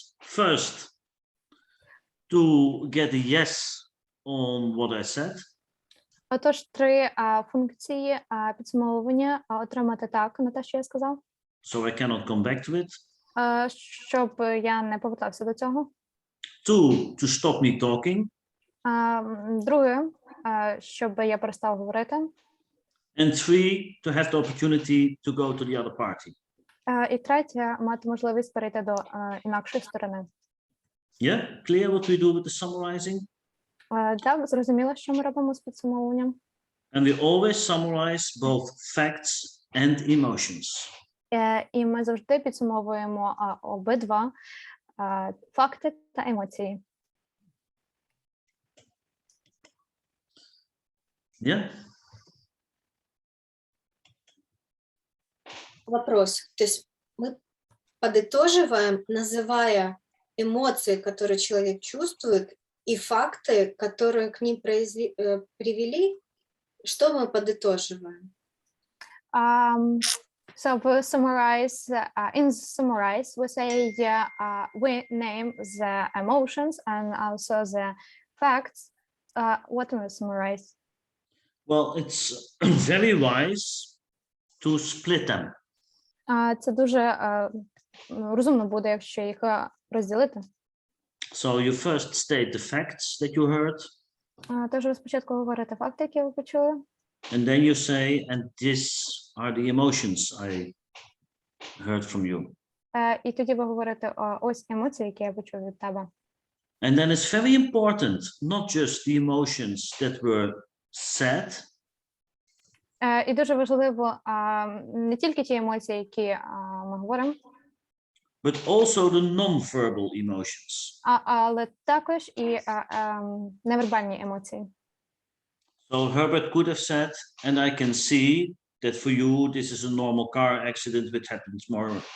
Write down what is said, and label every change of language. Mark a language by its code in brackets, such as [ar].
[en] First, to get a yes on what I said. [uk] Отож, три функції підсумовування: отримати так на те, що я сказав. [en] So I cannot come back to it. [uk] Щоб я не повертався до цього. [en] Two, to stop me talking. [uk] Друге, щоб я перестав говорити. [en] And three, to have the opportunity to go to the other party. [uk] І третє, мати можливість перейти до інакшої сторони. [en] Yeah, clear what we do with the summarizing? [uk] Так, зрозуміло, що ми робимо з підсумовуванням. [en] And we always summarize both facts and emotions. [uk] І ми завжди підсумовуємо обидва факти та емоції. [en] Yeah. [ru] Вопрос. То есть мы подытоживаем, называя эмоции, которые человек чувствует, и факты, которые к ним привели. Что мы подытоживаем? [en] So we summarize, in summarize, we say we name the emotions and also the facts. What do we summarize? Well, it's very wise to split them. [uk] Це дуже розумно буде, якщо їх розділити. [en] So you first state the facts that you heard. [uk] Тож ви спочатку говорите факти, які ви почули. [en] And then you say, and these are the emotions I heard from you. [uk] І тоді ви говорите, ось емоції, які я почув від тебе. [en] And then it's very important, not just the emotions that were said. [uk] І дуже важливо не тільки ті емоції, які ми говоримо, [en] but also the non-verbal emotions. [uk] Але також і невербальні емоції. [en] So Herbert could have said, and I can see that for you this is a normal car accident which happens more.